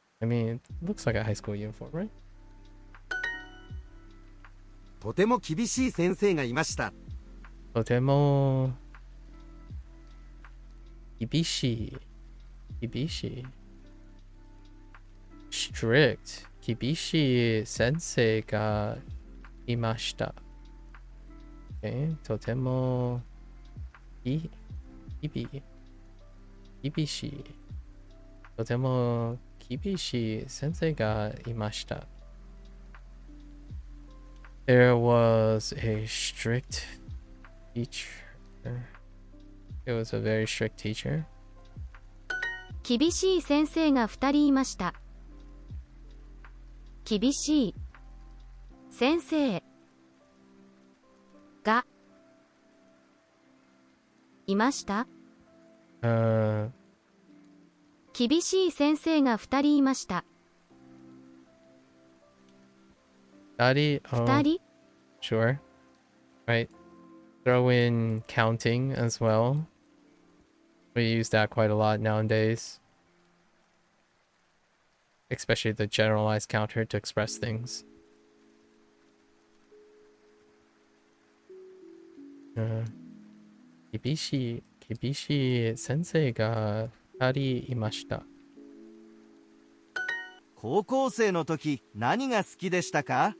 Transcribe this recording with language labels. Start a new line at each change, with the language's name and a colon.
English: I mean, it looks like a high school uniform, right?
Japanese: とても厳しい先生がいました。とても厳しい
English: strict
Japanese: 厳しい先生がいました。とても厳しいとても厳しい先生がいました。
English: There was a strict teacher. It was a very strict teacher.
Japanese: 厳しい先生が2人いました。厳しい先生がいました。厳しい先生が2人いました。 2人? 2人
English: Sure. Right. Throw in counting as well. We use that quite a lot nowadays. Especially the generalized counter to express things.
Japanese: Kibishi sensei ga 2人いました。高校生の時何が好きでしたか？